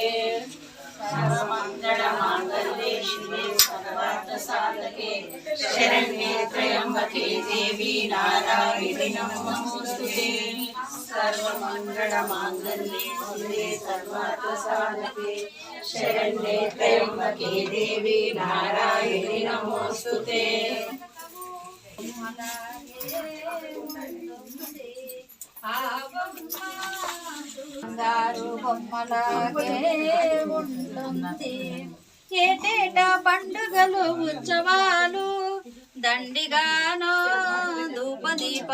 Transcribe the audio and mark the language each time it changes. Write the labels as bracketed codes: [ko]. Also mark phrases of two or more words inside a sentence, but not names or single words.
[sa] सर्वमंगल मांगल्ये शिवे सर्वार्थसाधके शरण्ये त्र्यंबके देवी नारायणी नमोस्तुते सर्वमंगल मांगल्ये शिवे सर्वार्थसाधके शरण्ये त्र्यंबके देवी नारायणी नमोस्तुते [te] బంగారు బొమ్మలాగే ఉంటుంది ఏటేటా పండుగలు ఉత్సవాలు దండిగానో ధూపదీప